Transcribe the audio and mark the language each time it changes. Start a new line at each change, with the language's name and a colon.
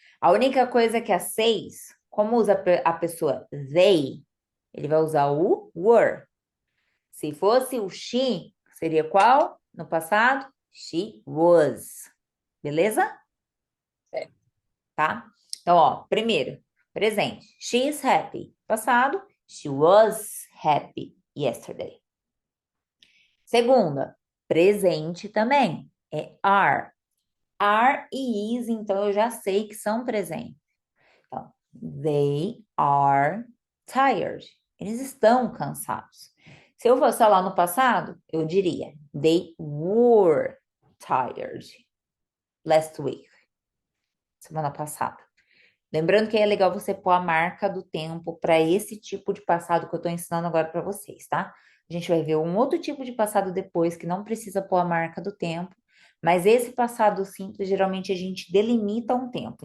Portuguese: A única coisa é que a 6, como usa a pessoa they, ele vai usar o were. Se fosse o she, seria qual? No passado,
English: she was.
Portuguese: Beleza? Certo. Tá? Então, ó, primeiro, presente.
English: She is happy.
Portuguese: Passado,
English: she was happy yesterday.
Portuguese: Segunda, presente também. É are. Are e is, então eu já sei que são presentes.
English: Então, they are tired.
Portuguese: Eles estão cansados. Se eu fosse falar no passado, eu diria
English: they were tired last week.
Portuguese: Semana passada. Lembrando que é legal você pôr a marca do tempo para esse tipo de passado que eu estou ensinando agora para vocês, tá? A gente vai ver um outro tipo de passado depois que não precisa pôr a marca do tempo, mas esse passado simples, geralmente a gente delimita um tempo.